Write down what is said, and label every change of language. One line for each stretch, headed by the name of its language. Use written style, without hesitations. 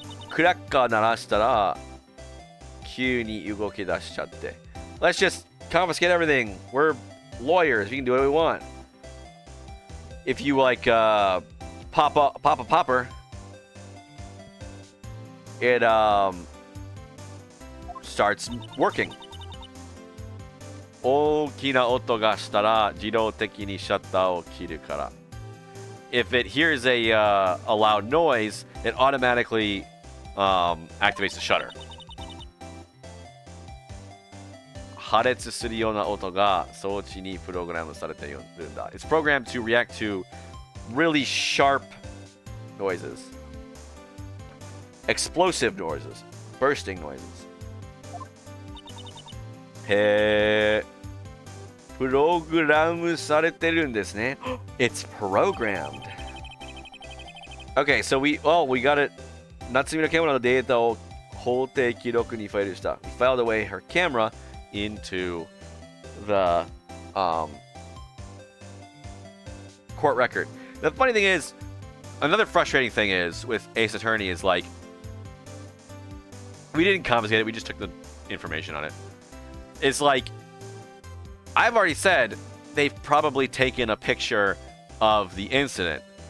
Japanese: クラッカー鳴らしたら急に動き出しちゃって
English: Let's just confiscate everything. We're lawyers. We can do what we want. If you like pop a popper, it starts working.
Japanese: 大きな音がしたら自動的にシャッターを切るから
English: If it hears a loud noise, it automatically activates the shutter.
Japanese: 破裂するような音が装置にプログラムされているんだ
English: It's programmed to react to really sharp noises. Explosive noises. Bursting noises.
Japanese: へー。プログラムされてるんですね
English: It's programmed. Okay, so we got it.
Japanese: 夏美のカメラのデータを法定記録にファイルした
English: We filed away her camera into the court record. The funny thing is, another frustrating thing is with Ace Attorney is like, we didn't confiscate it, we just took the information on it. It's like, I've already said they've probably taken a picture of the incident.